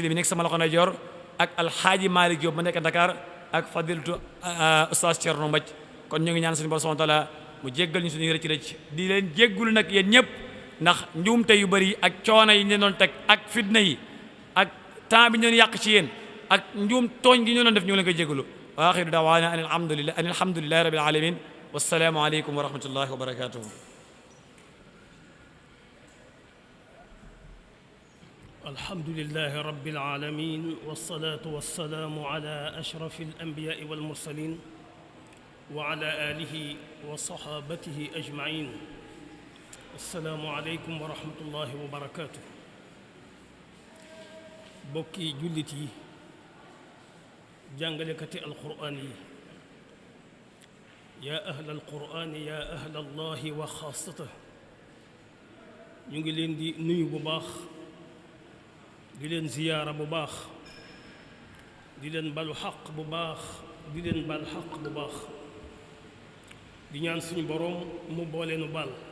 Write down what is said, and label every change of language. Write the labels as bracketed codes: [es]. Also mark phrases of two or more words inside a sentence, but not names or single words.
[wo] bi nekk sama loxo ndeyjoor ak alxaaji Malick Diop ma nekk Dakar ak fadilatu oustaz Thierno Mbaj kon ñu ngi ñaan suñu borom [ar] سبحانه وتعالى [wo] mu jéggal ñu suñuy rëcc di leen jéggulu nag yéen ñëpp ndax njuumte yu bëri ak coono yi ñu leen doon teg ak fitna yi ak temps bi ñu doon yàq ci yéen ak njuum tooñ gi ñu doon def ñu ngi leen koy jéggalu [ar] وآخر دعوانا أن الحمد لله رب العالمين والسلام عليكم ورحمة الله وبركاته الحمد لله رب العالمين والصلاة والسلام على أشرف الأنبياء والمرسلين وعلى آله وصحابته أجمعين السلام عليكم ورحمة الله وبركاته [wo] bokki jullit yi jàngalekati alquraan yi [ar] يا أهل القرآن يا أهل الله وخاصته [wo] ñu ngi leen di nuyu bu baax di leen ziyaara bu baax di leen balu xaq bu baax di leen bal xaq bu baax di ñaan suñu boroom mu booleenu bal